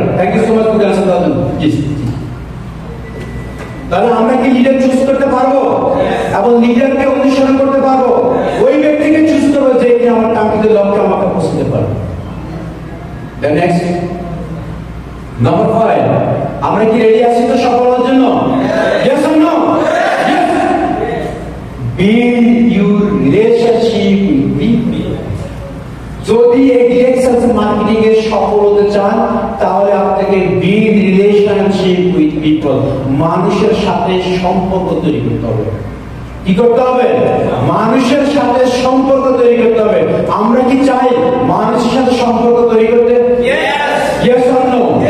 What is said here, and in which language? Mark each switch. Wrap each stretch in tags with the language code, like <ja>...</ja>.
<en>thank you so much for answer</en> <bn>দাদু। জি, তাহলে আমরা কি লিডার চুজ করতে পারবো এবং লিডারকে অনুসরণ করতে পারবো? ওই ব্যক্তিকে চুজ করবো যে কিনা আমার কাঙ্ক্ষিত লক্ষ্যে আমাকে পৌঁছতে পারবে।</bn> <en>The next, number 5,</en> <bn>আমরা কি রেডি আছি তো সফল হওয়ার জন্য?</bn> <en>Yes or no? Yes. Build your relationship with people.</en> <bn>যদি এই ডিরেকশন মার্কেটিং এ সফল হতে চান, তাহলে আপনাকে</bn> <en>build relationship with people,</en> <bn>মানুষের সাথে সম্পর্ক তৈরি করতে হবে। কি করতে হবে? মানুষের সাথে সম্পর্ক তৈরি করতে হবে। আমরা কি চাই মানুষের সাথে সম্পর্ক তৈরি করতে?</bn> <en>Yes or no?</en>